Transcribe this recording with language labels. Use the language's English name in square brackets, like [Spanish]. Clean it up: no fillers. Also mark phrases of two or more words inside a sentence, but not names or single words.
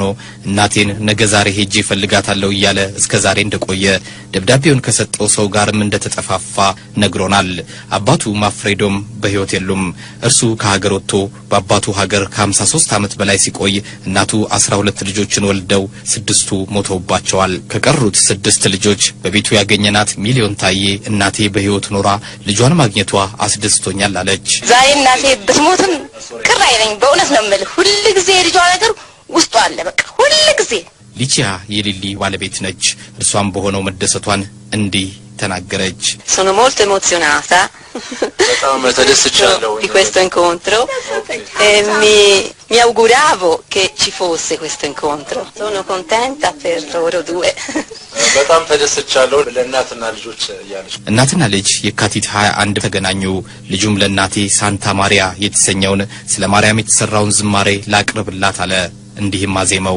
[Amharic] እናቴን ነገ ዛሬ ሄጄ ፈልጋታለሁ እያለ እስከ ዛሬ እንደቆየ ደብዳቤውን ከሰጠው ሰው ጋርም እንደተጠፋፋ ነግሮናል። አባቱ ማፍሬዶም በሕይወት የሉም። እርሱ ከሀገር ወጥቶ በአባቱ ሀገር ከ53 ዓመት በላይ ሲቆይ እናቱ 12 ልጆችን ወልደው 6ቱ ሞተውባቸዋል። ከቀሩት 6 ልጆች በቤቱ ያገኘናት ሚሊዮን ታዬ እናቴ በሕይወት ኖራ ልጇን ማግኘቷ አስደስቶኛል አለች። ዛሬ እናቴ ብትሞትም ቅር አይለኝ። በእውነት ነው የምልህ። ሁሉ ጊዜ ልጇ ነገር ውስጧ አለ። በቃ ሁሉ ጊዜ ሊቺያ የሊሊ ባለቤት ነች። እርሷም በሆነው መደሰቷን እንዲህ ተናገረች። [Italian] sono molto emozionata di questo incontro e mi auguravo che ci fosse questo incontro. Sono contenta per loro due. [Amharic] በጣም ተደስቻለሁ ለእናትና ልጆች ያለች እናትና ልጅ የካቲት 21 ተገናኙ። ልጁም ለእናቴ ሳንታ ማሪያ የተሰኘውን ስለ ማርያም የተሰራውን ዝማሬ ላቅርብላት አለ። እንዲህም አዜመው።